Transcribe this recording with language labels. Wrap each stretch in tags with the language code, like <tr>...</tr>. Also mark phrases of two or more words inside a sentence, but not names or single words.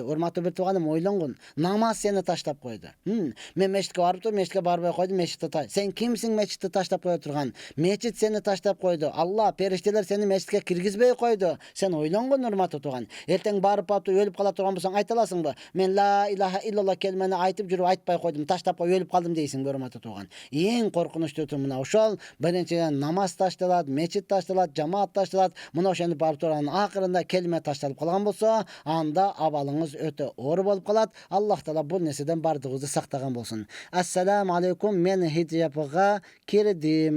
<ky>Урматтуу бир тууганым, ойлонгун. Намаз сени таштап койду. Мен мечитке барып туруп, мечитке барбай койдум, мечитти. Сен кимсиң мечитти таштап кое турган? Мечит сени таштап койду. Алла, периштелер сени мечитке киргизбей койду. Сен ойлонгун, урматтуу тууган. Эртең барып өлүп кала турган болсоң, айта аласыңбы? Мен</ky> <ar>لا إله إلا الله</ar> <ky>келмени айтып жүрүп айтпай койдум, таштап кой, өлүп калдым дейсиңби, урматтуу тууган? Эң коркунучтуу мына ошол. Биринчиден намаз ташталат, мечит ташталат, жамаат ташталат. Мына ошентип барып турганын акырында келме ташталып калган болсо, анда абалыңыз өтө оор болуп калат. Аллах Таала бул нерседен бардыгыбызды сактаган болсун.</ky> <ar>السلام عليكم,</ar> <ky>мен хиджабга кирдим.</ky>